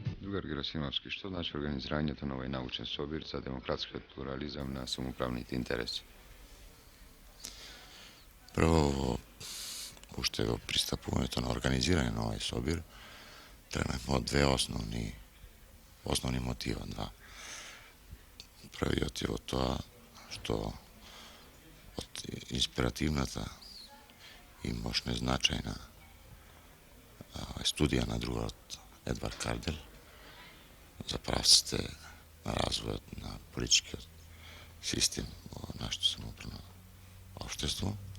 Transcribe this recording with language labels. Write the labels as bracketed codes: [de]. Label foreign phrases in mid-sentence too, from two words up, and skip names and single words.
[mk] Edgar Gerasimovski, што значи организирање то овој научен собир за демократски плурализам на самоуправнити интерес? Prvo, ušte го пристапувањето на организирање на овај собир, тренавме од две основни мотива. Два. Првиот е од тоа што од инспиративната и мощна значајна студија на другот Едвард Кардель за правците на развојот на политичкиот систем во нашето самоуправно општество.